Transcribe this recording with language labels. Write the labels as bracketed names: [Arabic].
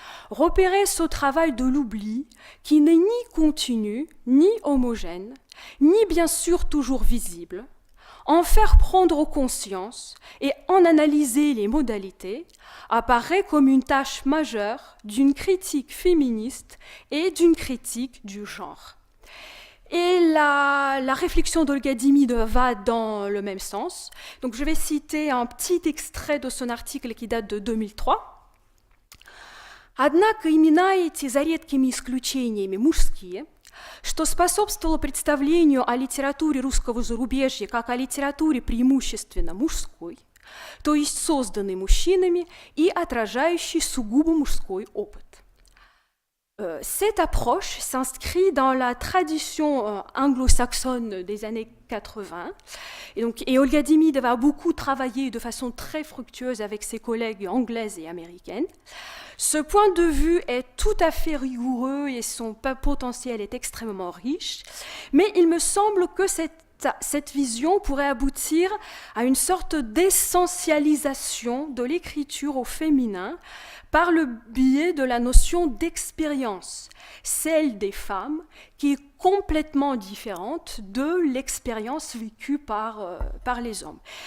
[French] Repérer ce travail de l'oubli qui n'est ni continu, ni homogène, ni bien sûr toujours visible, en faire prendre conscience et en analyser les modalités, apparaît comme une tâche majeure d'une critique féministe et d'une critique du genre. Et la réflexion d'Olga Demidov va dans le même sens. Donc je vais citer un petit extrait de son article qui date de 2003. [Russian] Однако имена эти, за редкими исключениями, мужские, что способствовало представлению о литературе русского зарубежья как о литературе преимущественно мужской, то есть созданной мужчинами и отражающей сугубо мужской опыт. [French] Cette approche s'inscrit dans la tradition anglo-saxonne des années 80. Et Olga Demidov a beaucoup travaillé de façon très fructueuse avec ses collègues anglaises et américaines. Ce point de vue est tout à fait rigoureux et son potentiel est extrêmement riche, mais il me semble que cette vision pourrait aboutir à une sorte d'essentialisation de l'écriture au féminin par le biais de la notion d'expérience, celle des femmes, qui est complètement différente de l'expérience vécue par les hommes.